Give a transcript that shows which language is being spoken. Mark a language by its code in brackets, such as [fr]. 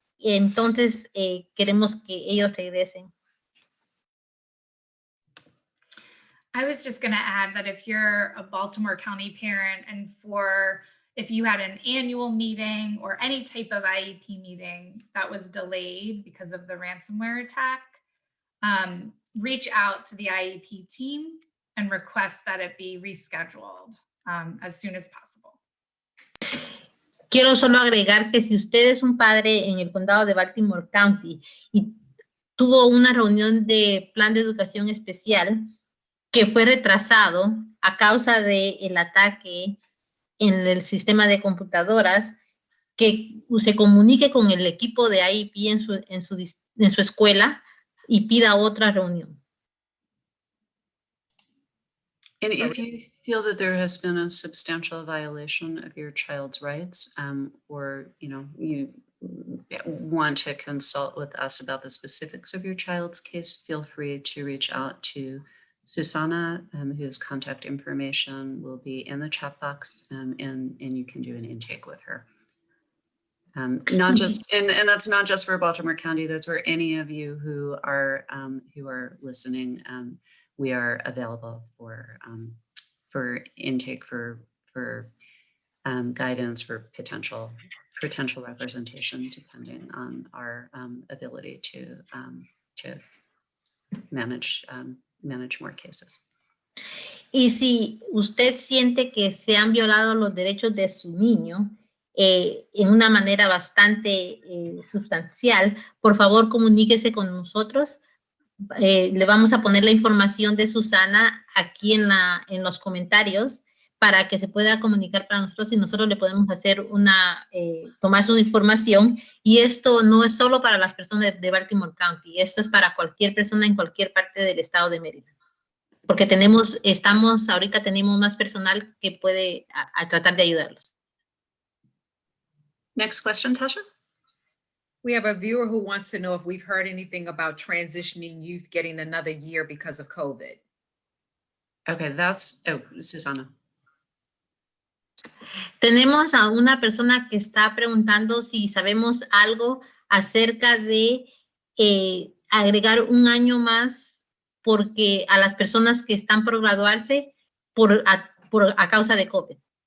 [es] Entonces, queremos que ellos regresen. [en] I was just going to add that if you're a Baltimore County parent and if you had an annual meeting or any type of IEP meeting that was delayed because of the ransomware attack, reach out to the IEP team and request that it be rescheduled as soon as possible. [es] Quiero solo agregar que si usted es un padre en el condado de Baltimore County y tuvo una reunión de plan de educación especial que fue retrasado a causa del ataque en el sistema de computadoras, que se comunique con el equipo de IEP en su escuela y pida otra reunión. [en] And if you feel that there has been a substantial violation of your child's rights, or you want to consult with us about the specifics of your child's case, feel free to reach out to Susanna, whose contact information will be in the chat box, and you can do an intake with her. Not just, and that's not just for Baltimore County, that's for any of you who are listening. We are available for intake, for guidance, for potential representation, depending on our ability to manage more cases. [es] Y si usted siente que se han violado los derechos de su niño en una manera bastante sustancial, por favor comuníquese con nosotros. Le vamos a poner la información de Susana aquí en los comentarios para que se pueda comunicar para nosotros y nosotros le podemos hacer tomar su información. Y esto no es solo para las personas de Baltimore County, esto es para cualquier persona en cualquier parte del estado de Maryland. Porque ahorita tenemos más personal que puede a tratar de ayudarlos. [en] Next question, Tasha. We have a viewer who wants to know if we've heard anything about transitioning youth getting another year because of COVID. Okay, Susanna. [es] Tenemos a una persona que está preguntando si sabemos algo acerca de agregar un año más porque a las personas que están por graduarse a causa de COVID.